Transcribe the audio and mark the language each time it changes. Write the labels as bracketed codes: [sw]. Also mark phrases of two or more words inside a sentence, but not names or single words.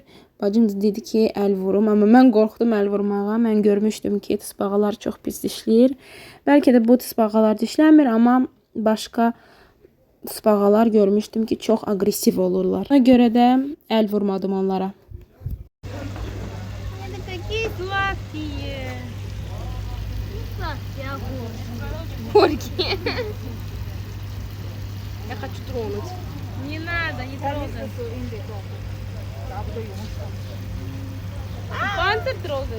[az] Bacım dedi ki, əl vurum, amma mən qorxdum əl vurmağa. Mən görmüşdüm ki, tısbağalar çox pis dişləyir. Bəlkə də bu tısbağalar dişləmir, amma başqa tısbağalar görmüşdüm ki, çox aqressiv olurlar. Ona görə də əl vurmadım onlara. [ru] Я хочу тронуть. Не надо, не трогай. Панцирь трогаешь?